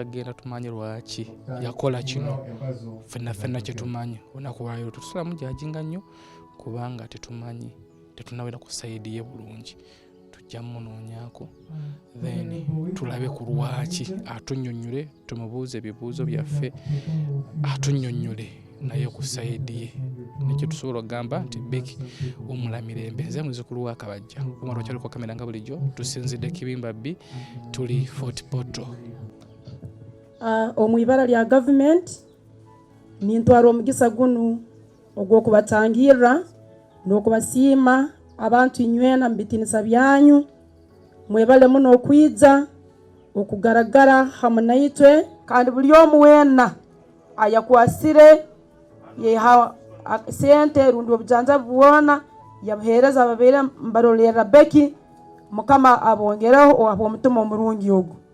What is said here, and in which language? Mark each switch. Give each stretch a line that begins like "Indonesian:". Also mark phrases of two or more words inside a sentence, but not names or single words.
Ganda: genda tumanye lwaki yakola kino ffenna kye tumanyi olunaku lwaleero tusulamu gyajinga nnyo kubanga tetumanyi tetunawera ku sayidi ye bulungi tujja munoonyaako then tulabe ku lwaki atunnyonnyole tumubuuze ebibuuzo byaffe atunnyonnyole naye ku sayidi ye nekyo tusobola okugamba nti Becky wumula mirembe. Nze muzukulu wa Kabajja kumala okyaliko kamera nga bulijjo tusinzidde Kubitambula B tuli Fort Portal.
Tooro: Omwibara lya government nintwara omugisa gunu ogw'okubatangirira n'okubasiima abantu inywena mu bitinisa byanyu mwebale muno okwiza okugaragara hamwe naitwe kandi buli omu weena ayakwasire yeha sente rundi obujanjabi bwona yabuheereza ababeire mbarolera Becky Mukama abongereho omutima omurungi ogwo.